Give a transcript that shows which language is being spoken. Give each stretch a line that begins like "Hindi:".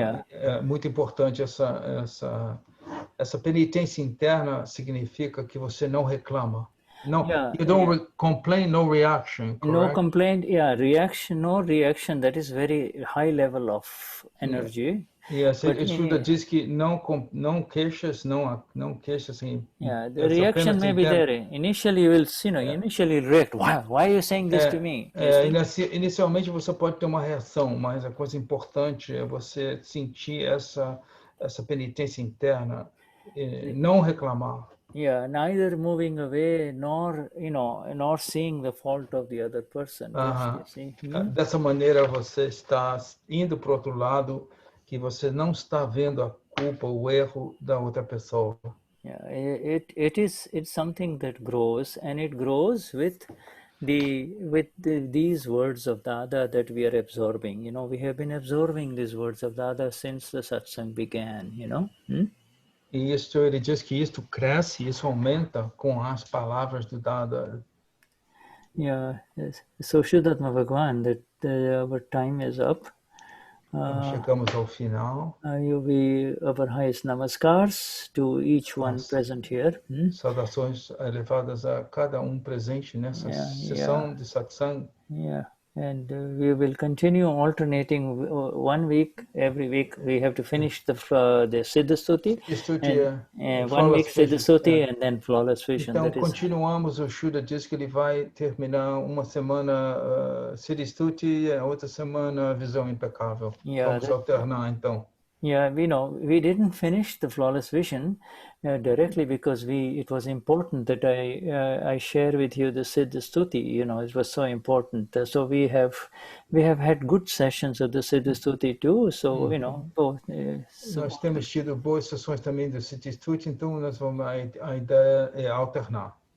Portuguese: É muito importante essa penitência interna significa que você não reclama.
English: No, you don't complain, no reaction, correct? No complaint, no reaction. That is very high level of energy.
Portuguese: Yes, Shuddha diz que não queixas, não queixas assim.
English: Yeah, the reaction may be there. Initially, you will, initially react. Why are you saying this to me?
Portuguese: Inicialmente você pode ter uma reação, mas a coisa importante é você sentir essa penitência interna, não reclamar.
English: Yeah, neither moving away nor seeing the fault of the other person.
Portuguese: Dessa maneira você está indo para o outro lado, que você não está vendo a culpa, o erro da outra pessoa.
English: Yeah, it's something that grows, and it grows with these words of Dada that we are absorbing. We have been absorbing these words of Dada since the satsang began.
Portuguese: E ele diz que isto cresce, isso aumenta com as palavras do Dada.
English: Yeah, so Vishuddhatma Bhagwan, that our time is up.
Portuguese: Chegamos ao final.
English: Our highest namaskars to each one present here.
Portuguese: Saudações elevadas a cada presente nessa sessão de satsang.
English: Yeah. And we will continue alternating 1 week. Every week we have to finish the Siddha Stuti. And 1 week Siddha Stuti and then Flawless Vision.
Portuguese: Então, continuamos. O Shuddha diz que ele vai terminar uma semana Siddha Stuti, a outra semana Visão Impecável. Vamos alternar, então.
English: Yeah, we didn't finish the Flawless Vision directly because it was important that I share with you the Siddha Stuti. It was so important. So we have had good sessions of the Siddha Stuti too. So both.
Portuguese: Nós temos tido boas sessões também do Siddha Stuti, então a ideia é alternar.